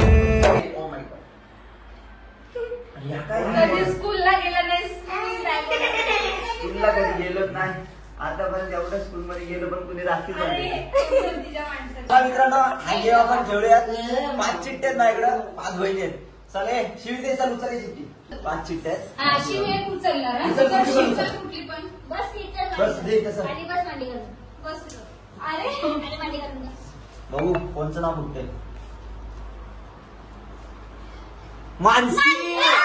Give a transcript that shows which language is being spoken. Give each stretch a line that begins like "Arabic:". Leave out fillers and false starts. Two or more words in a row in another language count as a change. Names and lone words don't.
Marathi: कधी स्कूलला गेला नाही. स्कूलला कधी गेलोच नाही. आता पण तेवढं स्कूल मध्ये गेलो पण कुणी राखीच नाही. तिच्या माणसाची. मित्रांनो हागे आपण खेळूयात. 5 चिठ्ठ्या आहेत माझ्याकडं, 5 बहिणी आहेत. चले शिव दे, चल उचल चिठ्ठी. 5 चिठ्ठ्या आहेत. हा, शिव एक उचलणार हा. उचल, उचल, उचल. उचल कुठली पण. बस इथं बस दे तसं. आणि बस मांडी घालून. बस. अरे आणि मांडी घालून. बघू कोणचं नाव फुटतंय. मानसी.